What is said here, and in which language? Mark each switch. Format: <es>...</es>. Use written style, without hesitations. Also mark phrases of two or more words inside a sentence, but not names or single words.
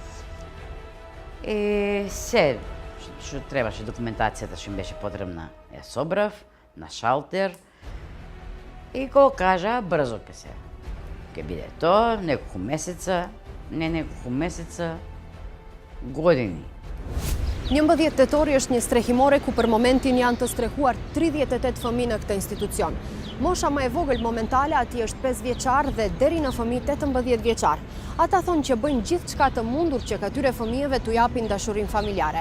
<mk>Се што требаше, документацијата што им беше потребна, ја собрав на шалтер. И кога кажа, брзо ќе биде тоа, неколку месеца, години.</mk> <sq>11 tetori është një strehimore ku për momentin janë të strehuar 38 fëmijë në këtë institucion. Mosha më e vogël momentale atij është 5 vjeçar dhe deri në fëmijë 18 vjeçar. Ata thonë që bëjnë gjithçka të mundur që këtyre fëmijëve t'u japin dashurinë familjare.</sq>